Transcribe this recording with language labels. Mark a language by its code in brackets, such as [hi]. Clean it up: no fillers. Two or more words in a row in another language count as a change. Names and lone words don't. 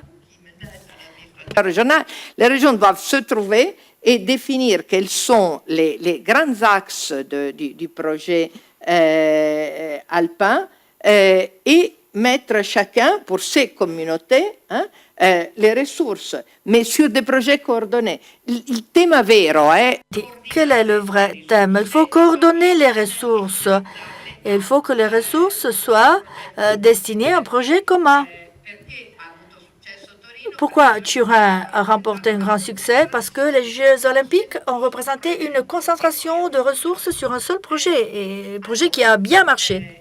[fr] Régionale, les régions doivent se trouver et définir quels sont les grands axes du projet alpin et mettre chacun pour ses communautés les ressources, mais sur des projets coordonnés. [it] Il thème vero è... [fr] Quel est le vrai thème? Il faut coordonner les ressources. Et il faut que les ressources soient destinées à un projet commun. Pourquoi Turin a remporté un grand succès? Parce que les Jeux olympiques ont représenté une concentration de ressources sur un seul projet, et un projet qui a bien marché.